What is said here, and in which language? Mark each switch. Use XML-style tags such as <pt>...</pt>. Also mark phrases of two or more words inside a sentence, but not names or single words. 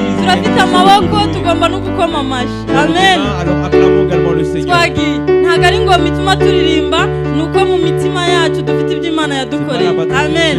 <rn>turafite amaboko tugomba no gukoma amashi. Amen.</rn> <fr>Alors acclamons également le Seigneur.</fr> <rn>Twagi ntago ari ngo mituma turirimba nuko mu mitima yacu dufite ibyo Imana yadukoreye. Amen.</rn>